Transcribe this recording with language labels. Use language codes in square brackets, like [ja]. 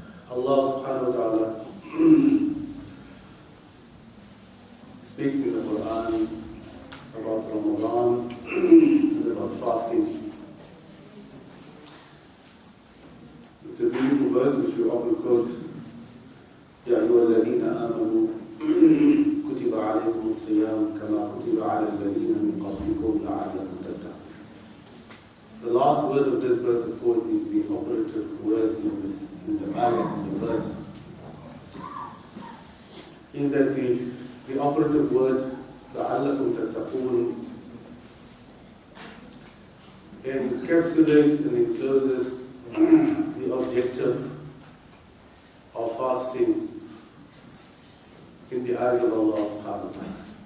[en] Allah subhanahu wa ta'ala speaks in the Quran about Ramadan and about fasting. It's a beautiful verse which we often quote. [ar] يا أيها الذين آمنوا كتب عليكم الصيام كما كتب على الذين من قبلكم لعلكم تتقون. [en] The last word of this verse, of course, is the operative word in the ayah, in the verse. In that the operative word [ar] لعلكم تتقون [en] encapsulates and encloses the objective of fasting in the eyes of Allah subhanahu wa ta'ala.